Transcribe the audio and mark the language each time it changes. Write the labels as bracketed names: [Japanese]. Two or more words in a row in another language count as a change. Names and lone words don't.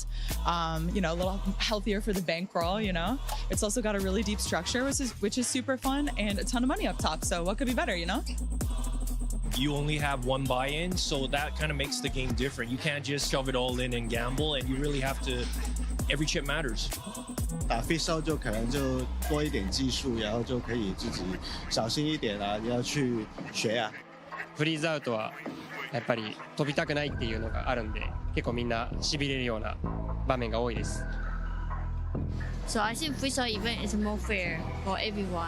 [English] You know, a little healthier for the bankroll, you know? It's also got a really deep structure, which is super fun, and a ton of money up top. So what could be better, you know? You only have one buy-in, so that kind of makes the game different. You can't just shove it all in and gamble, and you really have to, every chip matters. [Chinese] 打 freezeout 就可能就多一点技术，然后就可以自己小心一点啊，你要去学啊。 [Japanese] フリーズアウトはやっぱり飛びたくないっていうのがあるんで、結構みんな痺れるような場面が多いです。 [English] So I think freestyle event is more fair for everyone.